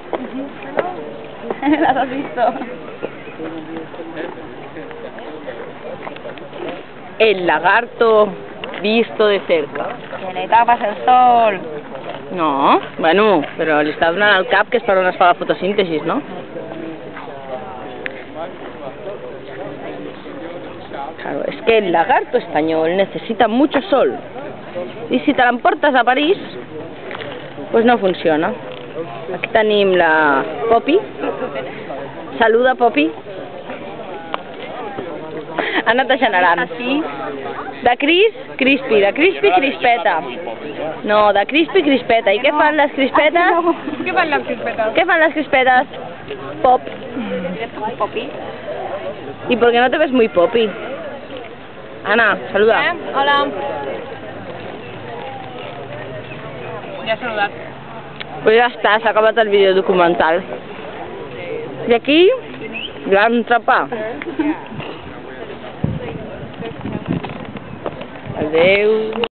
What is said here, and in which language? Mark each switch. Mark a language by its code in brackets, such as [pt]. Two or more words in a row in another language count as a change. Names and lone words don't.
[es] ¿Las has visto? El lagarto visto de cerca. Que le tapas el sol. [ca] No, bueno, però li està donant al cap que és per on es fa la fotosíntesi, ¿no? [es] Claro, es que el lagarto español necesita mucho sol. Y si [ca] te l'emportes [es] a París, pues no funciona. [ca] Aquí tenim la Poppy. Saluda, Poppy. Ha anat generant. De Crispy, de Crispy, Crispeta. No, de Crispy, Crispeta. I què fan les crispetes? [es] ¿Qué fan las crispetas? ¿Qué fan las crispetas? Pop. ¿Eres tú, Poppy? ¿Y por qué no te ves muy Poppy? Ana, saluda. Hola. [ca] Ja he saludat. Pues ja està, s'ha acabat el vídeo documental. I aquí, gran trapà. Adeu.